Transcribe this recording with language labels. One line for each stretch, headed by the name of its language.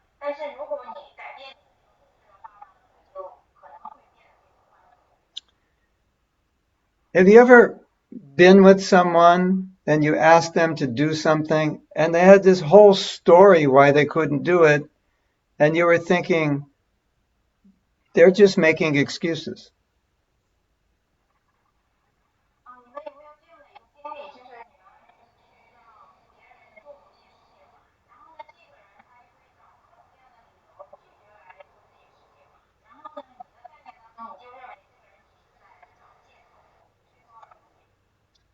Chinese: 但是如果你改变你的这个故事的话呢，就可能会变得这个宽容。
English: Have you ever been with someone and you asked them to do something and they had this whole story why they couldn't do it, and you were thinking, they're just making excuses?
Chinese: 你们有没有这样的一个经历，就是你们去让别人做某些事情，然后呢，这个人他就会找各种各样的理由拒绝来做这些事情，然后呢，你的概念当中你就认为这个人只是在找借口，去做而不为。